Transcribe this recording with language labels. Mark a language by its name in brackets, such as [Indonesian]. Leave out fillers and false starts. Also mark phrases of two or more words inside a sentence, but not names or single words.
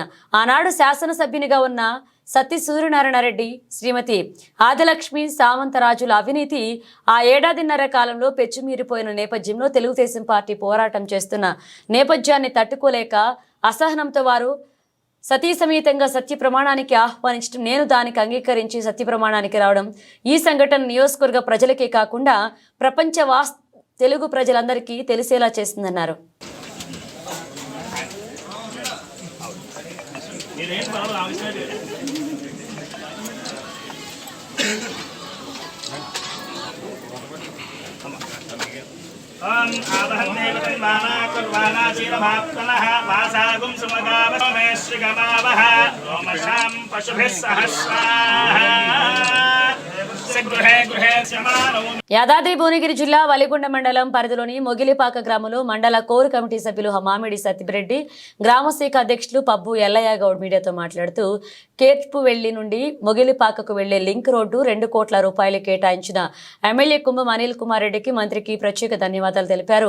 [Telugu] ఆనాడు శాసనసభ్యునిగా ఉన్న సత్య సూర్యనారాయణ రెడ్డి, శ్రీమతి ఆదిలక్ష్మి సామంతరాజుల అవినీతి ఆ ఏడాదిన్నర కాలంలో పెచ్చుమీరిపోయిన నేపథ్యంలో తెలుగుదేశం పార్టీ పోరాటం చేస్తున్న నేపథ్యాన్ని తట్టుకోలేక అసహనంతో వారు సతీ సమేతంగా సత్య ప్రమాణానికి ఆహ్వానించడం, నేను దానికి అంగీకరించి సత్య ప్రమాణానికి రావడం ఈ సంఘటన నియోజకవర్గ ప్రజలకే కాకుండా ప్రపంచ తెలుగు ప్రజలందరికీ తెలిసేలా చేస్తుందన్నారు. [Sanskrit] ओम आवहं देवतन्माना कुर्वाणा चीरभाप्तनः वासागुं सुमगावमे श्रीगमावः ओम शां पशुभिः सहस्राः गृहे गृहे समानौ. [Telugu] యాదాద్రి భువనగిరి జిల్లా వలిగొండ మండలం పరిధిలోని మొగిలిపాక గ్రామంలో మండల [English] core committee [Telugu] సభ్యులు మామిడి సత్యరెడ్డి, గ్రామశాఖ అధ్యక్షులు పబ్బు ఎల్లయ్య గౌడ్ మీడియాతో మాట్లాడుతూ కేత్పువెల్లి నుండి మొగిలిపాకకు వెళ్లే [English] link road [Telugu] 2 కోట్ల రూపాయలు కేటాయించిన ఎమ్మెల్యే కుంభం అనిల్ కుమార్ రెడ్డికి మంత్రికి ప్రత్యేక ధన్యవాదాలు తెలిపారు.